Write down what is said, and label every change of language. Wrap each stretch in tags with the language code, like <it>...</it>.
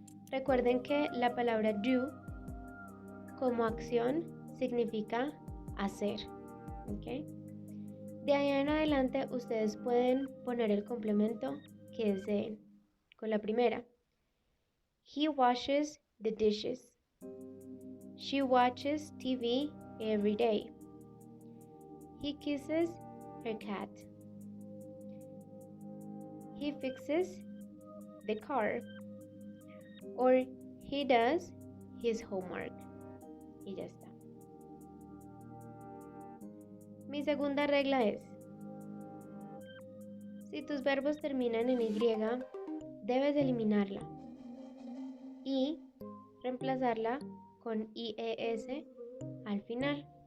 <es>Recuerden que la palabra do como acción significa hacer. ¿Okay? De ahí en adelante ustedes pueden poner el complemento que deseen. Con la primera:</es> <en>he washes the dishes. She watches TV every day. He kisses her cat. He fixes the car. Or he does his homework.</en> <es>Y ya está. Mi segunda regla es, si tus verbos terminan en Y, debes eliminarla y reemplazarla con IES al final.</es>